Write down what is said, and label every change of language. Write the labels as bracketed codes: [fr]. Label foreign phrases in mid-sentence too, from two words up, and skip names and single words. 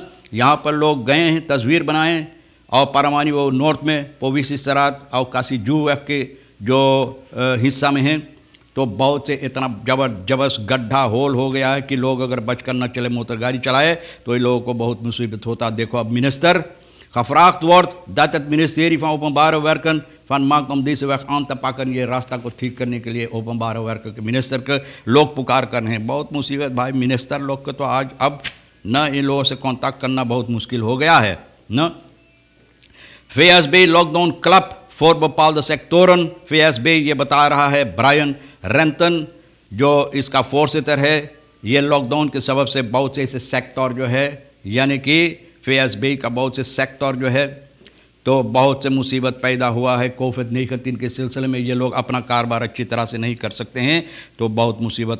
[hns] यहाँ पर लोग गए हैं, तस्वीर बनाएं, और परमानी वो नॉर्थ में पोविसी स्त्रात और काशी जू के जो हिस्सा में हैं, तो बहुत से इतना जबरदस्त गड्ढा होल हो गया है कि लोग अगर बचकर न चले, मोटर गाड़ी चलाए तो इन लोगों को बहुत मुसीबत होता। देखो अब मिनिस्टर [nl] gevraagd wordt dat het ministerie van Openbare Werken fan maakt om deze weg aan te pakken, [hns] ये रास्ता को ठीक करने के लिए [nl] Openbaar Werk [hns] के मिनिस्टर के लोग पुकार कर रहे हैं। बहुत मुसीबत भाई, मिनिस्टर लोग को तो आज अब न इन लोगों से कांटेक्ट करना बहुत मुश्किल हो गया है न। VSB [en] lockdown club for [nl] bepaalde sectoren, [hns] VSB ये बता रहा है ब्रायन रेंटन जो इसका फोर्सिटर है, ये लॉकडाउन के सबब से बहुत से ऐसे सेक्टर जो है, यानी कि VSB का बहुत से सेक्टर जो है तो बहुत से मुसीबत पैदा हुआ है। कोविड-19 के सिलसिले में ये लोग अपना कारोबार अच्छी तरह से नहीं कर सकते हैं, तो बहुत मुसीबत।